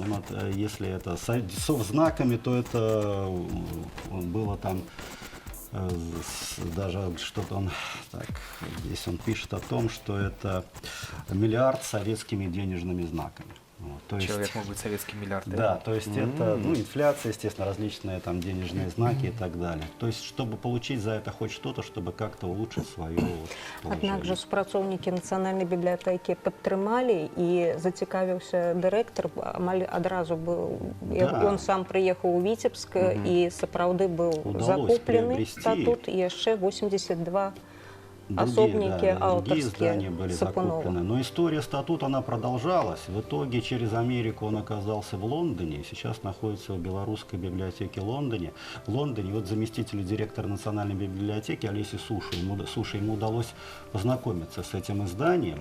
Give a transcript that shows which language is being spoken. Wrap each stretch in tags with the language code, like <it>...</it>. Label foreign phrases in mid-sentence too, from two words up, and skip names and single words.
<ru>Ну, если это со знаками, то это было там даже что-то он, так, здесь он пишет о том, что это миллиард с советскими денежными знаками. Вот, то Человек есть, мог быть советский миллиардер. да, то есть это, ну, инфляция, естественно, различные там денежные знаки и так далее. То есть, чтобы получить за это хоть что-то, чтобы как-то улучшить свое положение.</ru> <be>Аднак жа супрацоўнікі нацыянальнай бібліятэкі падтрымалі, і зацікавіўся дырэктар, амаль адразу быў,</be> <ru>Да.</ru> <be>ён сам прыехаў у Віцебск, і сапраўды быў</be> <ru>Удалось закуплены приобрести.</ru> <be>статут, і яшчэ 82</be> <ru>Другие, особники да, другие авторские издания были Сапунова. закуплены. Но история статута, она продолжалась. В итоге через Америку он оказался в Лондоне и сейчас находится в Белорусской библиотеке в Лондоне. Вот заместителю директора Национальной библиотеки Олеси Суши, ему удалось познакомиться с этим изданием.</ru>